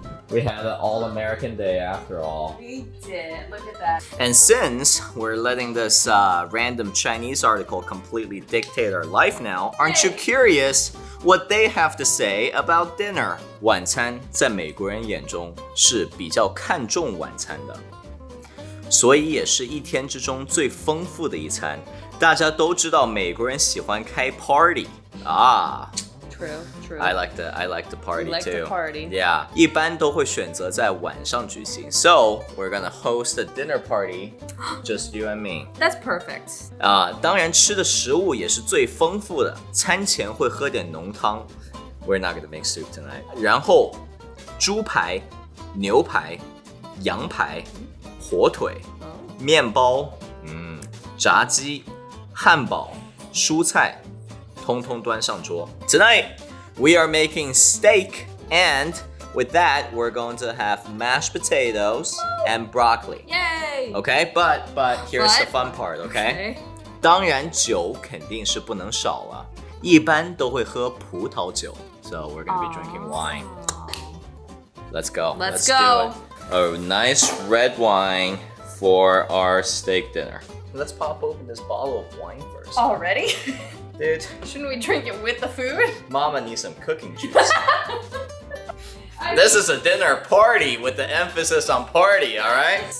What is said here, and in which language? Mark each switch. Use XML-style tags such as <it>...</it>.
<en>We had an all-American day after all. We did. Look at that. And since we're letting this random Chinese article completely dictate our life now, aren't you curious what they have to say about dinner?</en> <zh>晚餐在美国人眼中是比较看重晚餐的，所以也是一天之中最丰富的一餐。大家都知道美国人喜欢开 party 啊。</zh> <en>True. I like the party like too. the party.</en> <zh>Yeah, 一般都会选择在晚上举行.</zh> <en>So we're gonna host a dinner party, just you and me. That's perfect.</en> <zh>当然吃的食物也是最丰富的。餐前会喝点浓汤。</zh> <en>We're not gonna make soup tonight.</en> <zh>然后猪排、牛排、羊排、火腿、面包、炸鸡、汉堡、蔬菜。通通端上桌.</zh> <en>Tonight, we are making steak, and with that, we're going to have mashed potatoes and broccoli. Yay! Okay, but here's the fun part, okay?</en> <zh>当然酒肯定是不能少了，一般都会喝葡萄酒.</zh> <en>So we're gonna be drinking wine. Let's go. Let's do go. it. A nice red wine for our steak dinner. Let's pop open this bottle of wine first. Already? Dude. Shouldn't we drink it with the food? Mama needs some cooking juice. This is a dinner party with the emphasis on party, alright?</en>